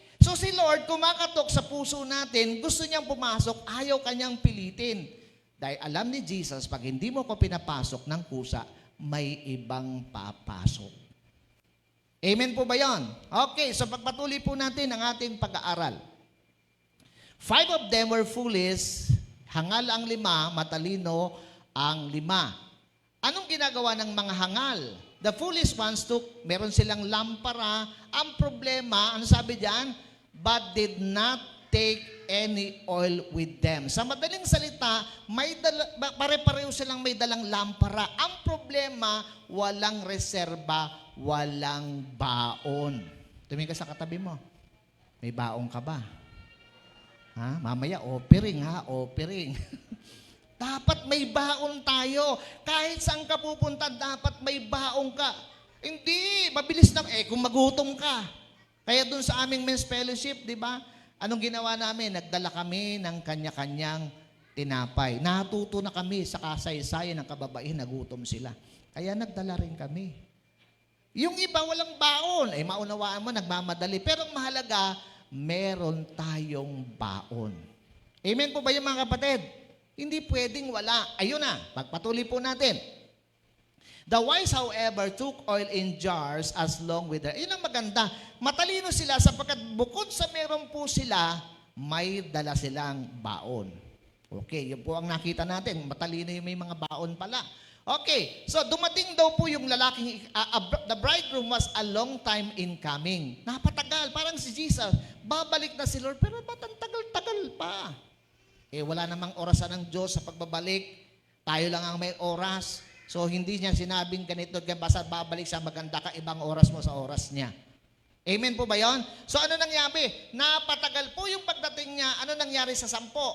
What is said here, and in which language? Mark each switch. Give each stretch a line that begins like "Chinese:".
Filipino: So si Lord, kumakatok sa puso natin, gusto niyang pumasok, ayaw kanyang pilitin. Dahil alam ni Jesus, pag hindi mo ko pinapasok ng kusa, may ibang papasok. Amen po ba yan? Okay, so pagpatuloy po natin ang ating pag-aaral.
English: 5 of them were foolish,
Filipino: hangal ang 5, matalino ang 5. Anong ginagawa ng mga hangal?
English: The foolish ones
Filipino: meron silang lampara. Ang problema, ano sabi diyan?
English: But did not take any oil with them.
Filipino: Sa madaling salita, pare-pareho silang may dalang lampara. Ang problema, walang reserba, walang baon. Tumingin ka sa katabi mo. May baon ka ba? Ha? Mamaya, offering ha, offering. Dapat may baon tayo. Kahit saan ka pupunta, dapat may baon ka. Hindi, mabilis na. Kung magutom ka. Kaya dun sa aming men's fellowship, di ba? Anong ginawa namin? Nagdala kami ng kanya-kanyang tinapay. Natuto na kami sa kasaysayan ng kababaihan, nagutom sila. Kaya nagdala rin kami. Yung iba walang baon. Maunawaan mo, nagmamadali. Pero ang mahalaga, meron tayong baon. Amen po ba yung mga kapatid? Hindi pwedeng wala. Ayun na, pagpatuloy po natin.
English: The wise, however, took oil in jars as long with their...
Filipino: Yun ang maganda. Matalino sila sapagkat bukod sa meron po sila, may dala silang baon. Okay, yun po ang nakita natin. Matalino yung may mga baon pala. Okay, so dumating daw po yung lalaking...
English: the bridegroom was a long time in coming.
Filipino: Napatagal, parang si Jesus. Babalik na si Lord, pero ba't ang tagal-tagal pa? Wala namang orasan ng Diyos sa pagbabalik. Tayo lang ang may oras. So, hindi niya sinabing ganito, basta babalik sa maganda ka, ibang oras mo sa oras niya. Amen po ba yun? So, ano nangyari? Napatagal po yung pagdating niya. Ano nangyari sa 10?